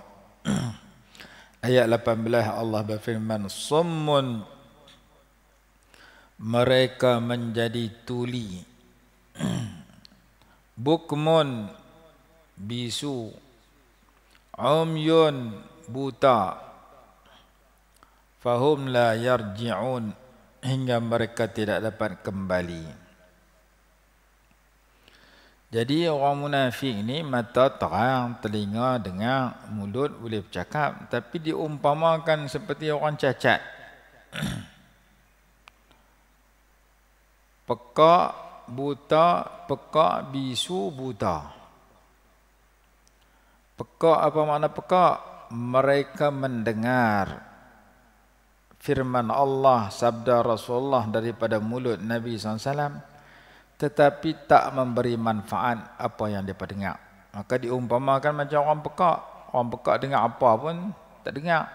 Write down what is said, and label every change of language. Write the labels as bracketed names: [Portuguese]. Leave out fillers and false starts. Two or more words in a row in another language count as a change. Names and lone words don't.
[Malay] Ayat 18 Allah berfirman, summun, mereka menjadi tuli, bukmun, bisu, umyun, buta, [Arabic] فهم لا يرجعون, [Malay] hingga mereka tidak dapat kembali. Jadi orang munafik ni mata terang, telinga dengar, mulut boleh bercakap, tapi diumpamakan seperti orang cacat. Pekak, buta, pekak, bisu, buta. Pekak, apa makna pekak? Mereka mendengar firman Allah, sabda Rasulullah daripada mulut Nabi SAW, tetapi tak memberi manfaat apa yang mereka dengar. Maka diumpamakan macam orang pekak. Orang pekak dengar apa pun tak dengar.